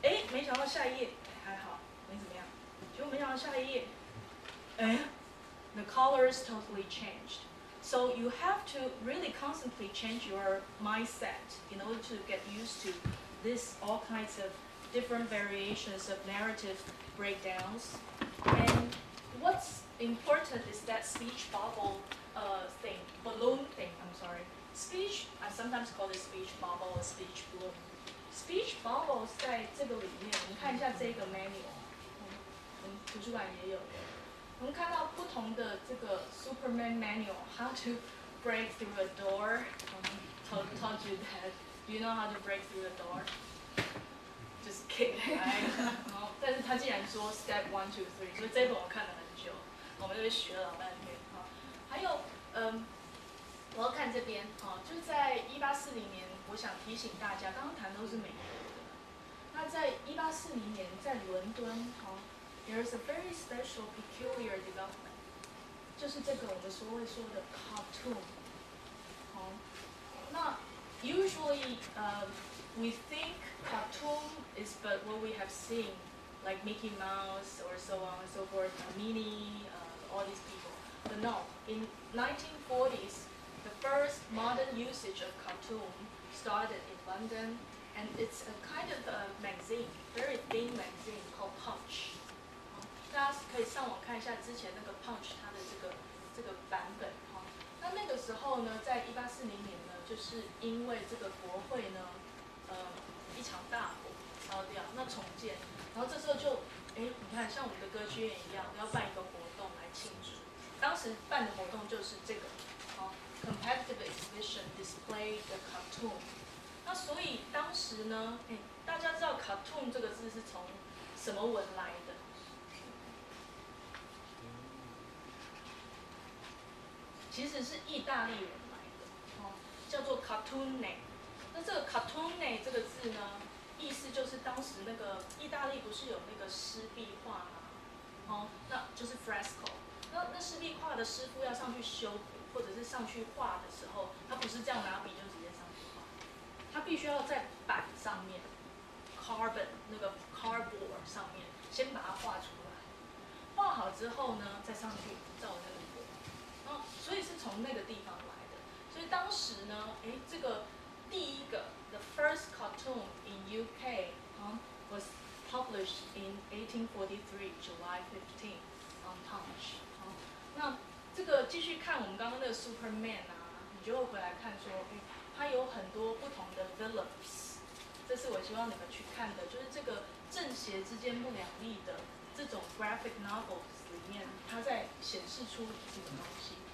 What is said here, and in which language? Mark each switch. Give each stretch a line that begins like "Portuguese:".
Chinese: 没想到下一页还好，没怎么样。结果没想到下一页，
English: the colors totally changed. So you have to really constantly change your mindset in order to get used to this all kinds of different variations of narrative breakdowns. And what's important is that speech bubble balloon thing. I'm sorry. Speech, I sometimes call it speech bubble or speech balloon.
Chinese: Speech bubbles 在这个里面，我们看一下这个 manual， 我们图书馆也有的。我们看到不同的这个 Superman manual, how to break through a door.
English: Told you that. Do you know how to break through a door? Just kidding.
Chinese: 但是他既然说 step 1, 2, 3， 所以这本我看了很久，我们就学了老半天。还有我要看这边就是在1840年。我想提醒大家，刚刚谈都是美国的，他在1840年在伦敦，
English: there is a very special peculiar development，
Chinese: 就是这个我们所谓说的
English: cartoon， 那 usually we think cartoon is but what we have seen like Mickey Mouse or so on and so forth, Minnie, all these people. But no, in 1940s, the first modern usage of cartoon started in London, and it's a kind of a magazine, very thin magazine called Punch.
Chinese: 大家可以上网看一下之前那个 Punch 它的这个版本哈。那个时候呢，在1840年呢，就是因为这个国会呢，一场大火烧掉，那重建，然后这时候就，你看像我们的歌剧院一样，要办一个活动来庆祝。当时办的活动就是这个，
English: competitive exhibition display the cartoon。
Chinese: 那所以当时呢，大家知道 cartoon 这个字是从什么文来的？其实是意大利人来的，叫做 cartone。那这个 cartone 这个字呢，意思就是当时那个意大利不是有那个湿壁画吗？那就是 fresco。那湿壁画的师傅要上去修补，或者是上去画的时候，他不是这样拿笔就直接上去画，他必须要在板上面 carbon 那个 cardboard 上面先把它画出来，画好之后呢，再上去照那个模。所以是从那个地方来的。所以当时呢，这个第一个
English: the first cartoon in UK was published in 1843 July 15 on Punch。
Chinese: 那这个继续看我们刚刚那个 Superman 你就会回来看说，它有很多不同的 villains。这是我希望你们去看的，就是这个正邪之间不两立的这种 graphic novels 里面，它在显示出这个东西。